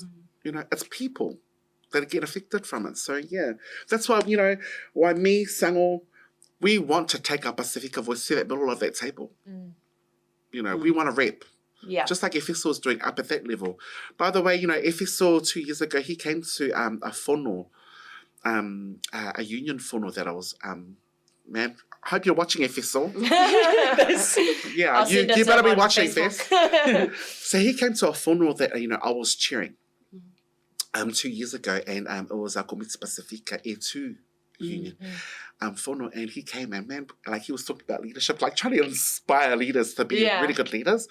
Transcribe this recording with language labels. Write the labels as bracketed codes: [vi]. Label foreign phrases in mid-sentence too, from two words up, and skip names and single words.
[en] You know, it's people that get affected from it. So, yeah. That's why, you know, why me, Sango, we want to take our Pacifica voice to that middle of that table. You know, we want to rep. Yeah. Just like Efeso is doing up at that level. By the way, you know, Efeso 2 years ago, he came to a whono, a union whono that I was, man, I hope you're watching Efeso. Yeah, you better be watching this. So he came to a whono that, you know, I was cheering 2 years ago, and it was a Komiti Pacifica E2 union whono, and he came, and man, like, he was talking about leadership, like trying to inspire leaders to be really good leaders.